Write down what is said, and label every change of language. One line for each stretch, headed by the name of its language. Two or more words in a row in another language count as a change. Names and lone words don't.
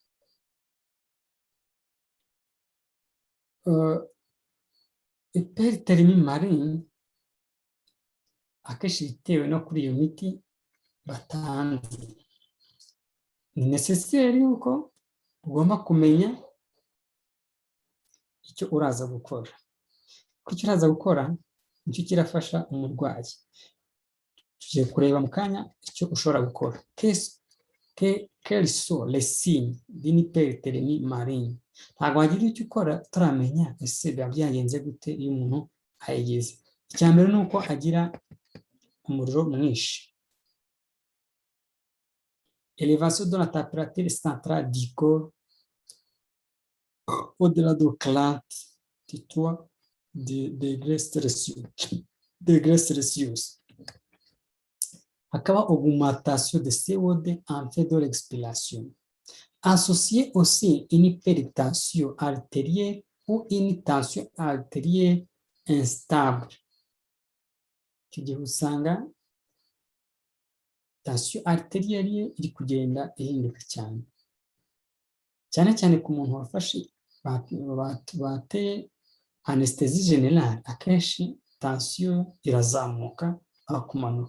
French: Hyperthermie maligne
Kinyarwanda: akenshi bitewe no kuri iyo miti batanze. Ni necessaire yuko ugomba kumenya icyo uraza gukora. Icyo uraza gukora nicyo kirafasha umurwayi. Tugiye kureba mu kanya icyo ushobora gukora.
French: Quels sont les signes d'une hyperthermie maligne?
Kinyarwanda: Ntabwo wagira icyo ukora turamenya ese biba byagenze gute iyo umuntu ayigize. Icya mbere ni uko agira umuriro mwinshi.
French: Élévation de la température centrale du corps au-delà de 43 degrés Celsius. Hakaba augmentation de CO2 en fait de l'expiration. Associé aussi une hypertension artérielle ou une tension artérielle instable.
Kinyarwanda: Icyo gihe usanga
French: tension artérielle
Kinyarwanda: iri kugenda ihinduka cyane. Cyane cyane ku muntu wafashe bateye
French: anesthesie générale,
Kinyarwanda: akenshi tension irazamuka aho kumanuka.